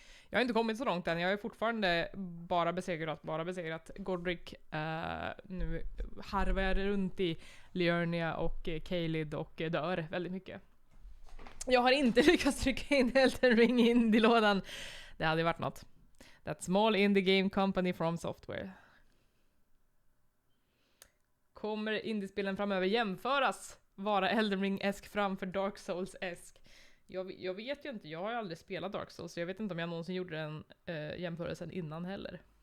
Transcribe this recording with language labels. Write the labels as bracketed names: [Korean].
[Swedish] Jag har inte kommit så långt än. Jag är fortfarande bara besegrat Godric. Nu harvar jag runt i Liurnia och Caelid och dör väldigt mycket. Jag har inte lyckats trycka in Elden Ring i indie-lådan. Det hade varit något. [English] That small indie game company from software. [Swedish] Kommer indiespelen framöver jämföras? Vara Elden Ring-esk framför Dark Souls-esk? Jag vet ju inte, jag har ju aldrig spelat Dark Souls, så jag vet inte om jag någonsin gjorde den jämförelsen innan heller.